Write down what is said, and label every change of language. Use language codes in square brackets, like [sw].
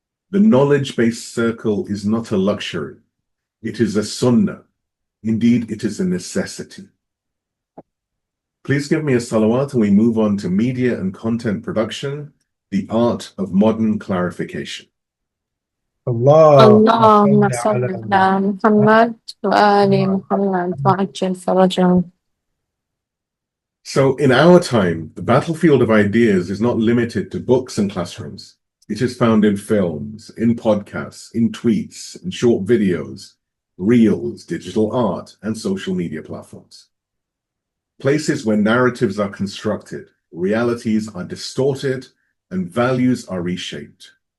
[en] The knowledge-based circle is not a luxury. It is a sunnah. Indeed, it is a necessity. Please give me a salawat and we move on to media and content production, the art of modern clarification. [ar] اللهم صل على محمد وآل محمد وعجل فرجهم. [en] So in our time, the battlefield of ideas is not limited to books and classrooms. It is found in films, in podcasts, in tweets, in short videos, reels, digital art, and social media platforms. Places where narratives are constructed, realities are distorted, and values are reshaped.